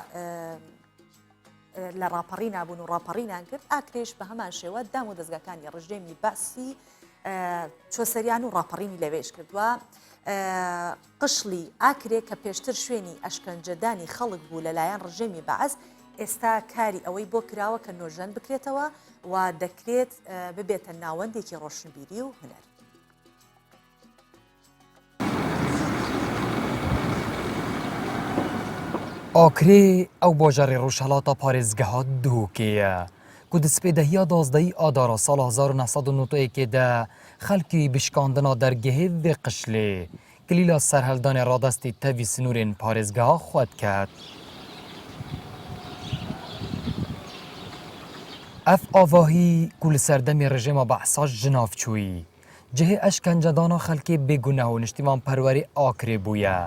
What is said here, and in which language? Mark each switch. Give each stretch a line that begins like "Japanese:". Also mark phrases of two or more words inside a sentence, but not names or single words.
Central Kurdish: لە ڕاپەڕی نابوون و ڕاپەڕینان کرد ئاکرێش بە هەمان شێوە دام و دەستگاکانی ڕژێمی باسی چۆسەریان و ڕاپەڕینی لەوێش کردووە قشلی ئاکرێ کە پێشتر شوێنی ئەشکەنجەدانی خەڵک بوو لەلایەن ڕژێمی بەعەز ئێستا کاری ئەوەی بۆ کراوە کە نۆژەن بکرێتەوە و دەکرێت ببێتە ناوەندێکی ڕۆشنبیری و هونەر.
Kurdish: ئاکرێ ئەو باژەڕی ڕۆژهەڵاتە پارێزگەها دووکەیە ku di spêdehiya dazdeyî adara sala 1991 de xelkî bişkandina dergehê vê qişlê kilîla serheldanê radestê tevî sinûrên parêzgeha xwe diket. Ev avahî ku li ser demê rejima behsa jinavçûyî cihê eşkencedana xelkê bêguneh û niştîvan perwerê Akrê bûye.